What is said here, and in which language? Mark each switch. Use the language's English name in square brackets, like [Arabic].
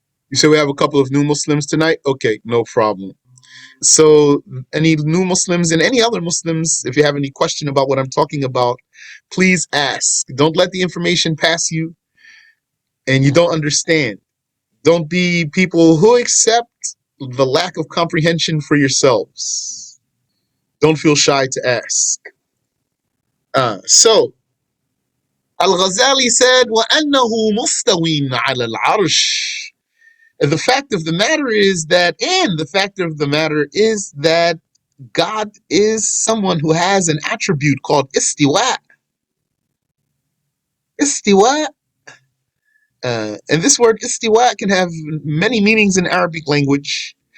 [English] You say we have a couple of new Muslims tonight? Okay, no problem. So any new Muslims and any other Muslims, if you have any question about what I'm talking about, please ask. Don't let the information pass you and you don't understand. Don't be people who accept the lack of comprehension for yourselves. Don't feel shy to ask. So Al-Ghazali said, [Arabic] وَأَنَّهُ مُسْتَوٍ عَلَى الْعَرْشِ. [English] The fact of the matter is that, and the fact of the matter is that God is someone who has an attribute called istiwa. Istiwa. And this word istiwa can have many meanings in Arabic language.